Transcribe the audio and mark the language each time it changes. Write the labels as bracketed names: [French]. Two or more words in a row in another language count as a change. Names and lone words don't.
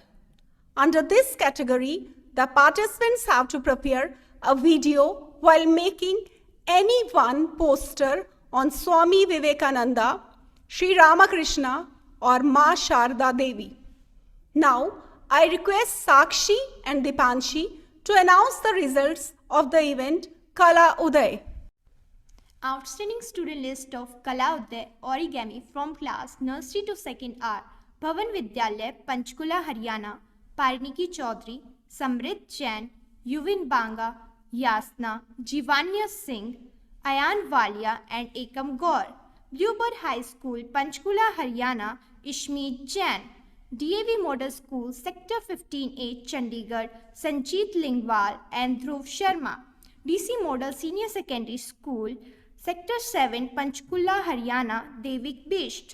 [English] Under this category, the participants have to prepare a video while making any one poster on Swami Vivekananda, Sri Ramakrishna or Ma Sharda Devi. Now, I request Sakshi and Dipanshi to announce the results of the event Kala Uday. Outstanding student list of Kala Uday origami from class nursery to 2nd are Bhavan Vidyalaya, Panchkula, Haryana, Pariniki Chaudhary, Samrit Jain, Yuvin Banga, Yasna, Jivanya Singh, Ayan Walia and Ekam Gaur. Bluebird High School, Panchkula, Haryana, Ishmeet Jain. DAV Model School, Sector 15A, Chandigarh, Sanjeet Lingwal and Dhruv Sharma. DC Model Senior Secondary School, Sector 7, Panchkula, Haryana, Devik Bisht.